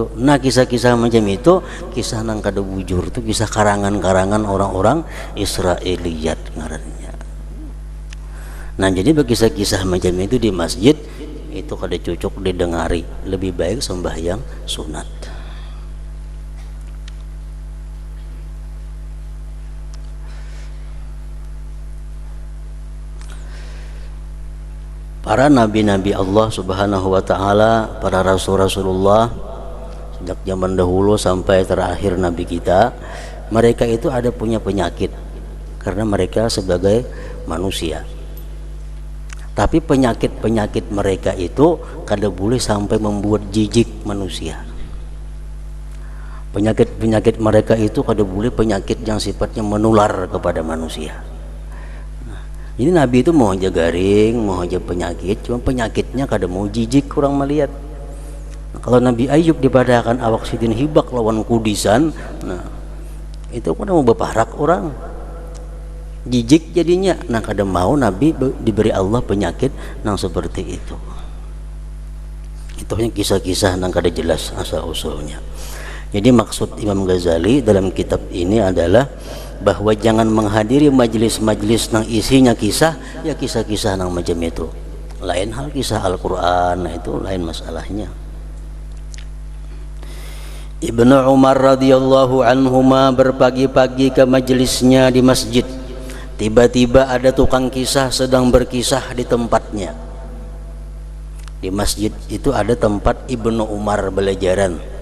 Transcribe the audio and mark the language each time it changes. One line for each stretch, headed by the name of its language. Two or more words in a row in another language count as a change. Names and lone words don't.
Banjar: Nah kisah-kisah macam itu kisah nang kada bujur itu kisah karangan-karangan orang-orang Israiliyat ngarannya. Nah jadi kisah-kisah macam itu di masjid itu kada cocok didengari, lebih baik sembahyang sunat.
Indonesian: Para nabi-nabi Allah
Arabic: Subhanahu wa taala,
Indonesian: para rasul-rasulullah sejak zaman dahulu sampai terakhir nabi kita, mereka itu ada punya penyakit karena mereka sebagai manusia.
Banjar: Tapi penyakit-penyakit mereka itu kada boleh sampai membuat jijik manusia. Penyakit-penyakit mereka itu kada boleh penyakit yang sifatnya menular kepada manusia. Jadi Nabi itu mau aja garing, mau aja penyakit, cuma penyakitnya kada mau jijik kurang melihat. Nah, kalau Nabi Ayub dipadakan awak sidin hibak lawan kudisan, nah itu kada mau beparak orang, jijik jadinya. Nah kada mau Nabi diberi Allah penyakit nang seperti itu. Itu hanya kisah-kisah nang kada jelas asal usulnya. Jadi maksud Imam Ghazali dalam kitab ini adalah bahwa jangan menghadiri majelis-majelis nang isinya kisah, ya kisah-kisah nang macam itu. Lain hal kisah Al-Quran, nah itu lain masalahnya.
Indonesian: Ibnu Umar
Arabic: radhiyallahu anhuma
Indonesian: berpagi-pagi ke majelisnya di masjid. Tiba-tiba ada tukang kisah sedang berkisah di tempatnya.
Banjar: Di masjid itu ada tempat Ibnu Umar belajaran.